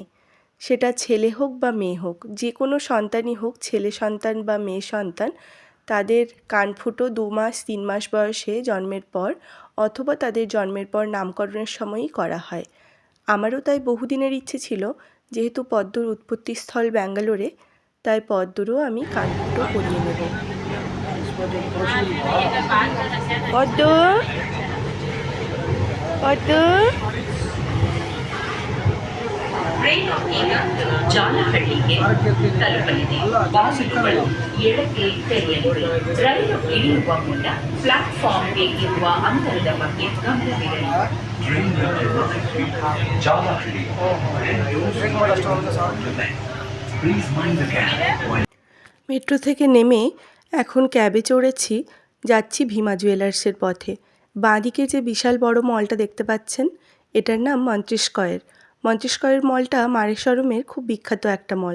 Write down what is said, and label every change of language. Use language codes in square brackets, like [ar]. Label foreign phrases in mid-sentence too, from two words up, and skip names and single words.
[bn] সেটা ছেলে হোক বা মেয়ে হোক, যে কোনো সন্তানই হোক, ছেলে সন্তান বা মেয়ে সন্তান, তাদের কানফুটো 2 মাস 3 মাস বয়সে জন্মের পর অথবা তাদের জন্মের পর নামকরণের সময়ই করা হয়। আমারও তাই বহুদিনের ইচ্ছে ছিল, যেহেতু পদ্মর উৎপত্তিস্থল ব্যাঙ্গালোরে, তাই পদ্মরও আমি কানফুটো করিয়ে নেব। পদ্ম, পদ্ম, [kn] ಈಗ ಜಾಲಹಳ್ಳಿಗೆ ತಲುಪಲಿದೆ. ಬಾಗಿಲುಗಳು ಎಡಕ್ಕೆ ತೆರೆಯಲಿವೆ. ರೈಲು ಇಳಿಯುವ ಮುನ್ನ ಪ್ಲಾಟ್ಫಾರ್ಮ್ಗೆ ಇರುವ ಅಂತರದ ಬಗ್ಗೆ ಗಮನವಿರಲಿ. ಜಾಲಹಳ್ಳಿ. [bn] মেট্রো থেকে নেমে এখন ক্যাবে চড়েছি, যাচ্ছি ভীমা জুয়েলার্সের পথে। বাঁদিকে যে বিশাল বড় মলটা দেখতে পাচ্ছেন, এটার নাম মন্ত্রিস্কয়ের। মন্ত্রিস্কয়ের মলটা মালেশ্বরমের খুব বিখ্যাত একটা মল।